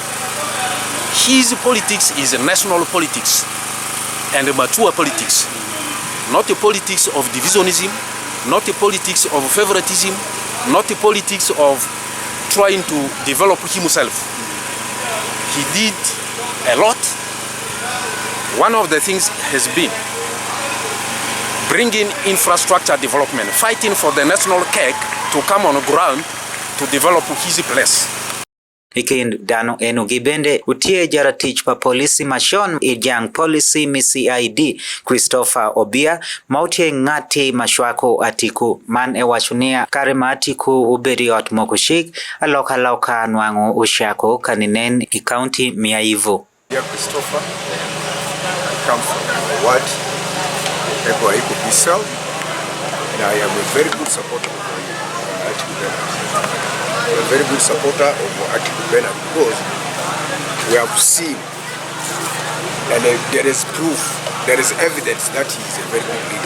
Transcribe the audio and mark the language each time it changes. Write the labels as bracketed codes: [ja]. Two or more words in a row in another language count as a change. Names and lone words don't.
[en] His politics is national politics and mature politics, not the politics of divisionism, not the politics of favoritism, not the politics of trying to develop himself. He did a lot. One of the things has been bringing infrastructure development, fighting for the national cake to come on the ground to develop his place. [alz] ikind dano eno gibende utie jaratich pa polisi machon ijang policy mi CID Christopher Obia mautie ng'ati mashwako Atiku man ewachunia kare ma Atiku uberi ot mokushik aloka nwango ushako kaninen i county Miaivu. [en] Dear Christopher, I come from the ward Eko Bissau, and I am a very good supporter of Atiku Bernard. I'm a very good supporter of Atiku Bernard because we have seen, and there is proof, there is evidence that he is a very good leader.